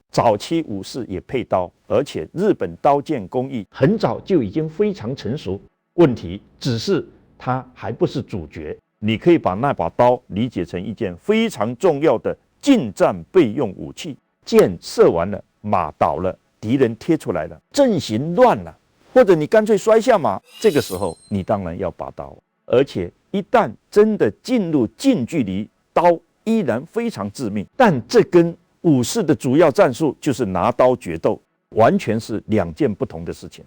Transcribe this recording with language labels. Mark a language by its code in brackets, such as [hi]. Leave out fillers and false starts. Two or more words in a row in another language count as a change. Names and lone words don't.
[zh] 早期武士也配刀，而且日本刀劍工藝很早就已經非常成熟。問題只是它還不是主角。你可以把那把刀理解成一件非常重要的近戰備用武器。箭射完了，馬倒了，敵人貼出來了，陣型亂了，或者你乾脆摔下馬，這個時候你當然要拔刀。而且一旦真的進入近距離，刀依然非常致命。但這跟武士的主要戰術就是拿刀決鬥，完全是2件不同的事情。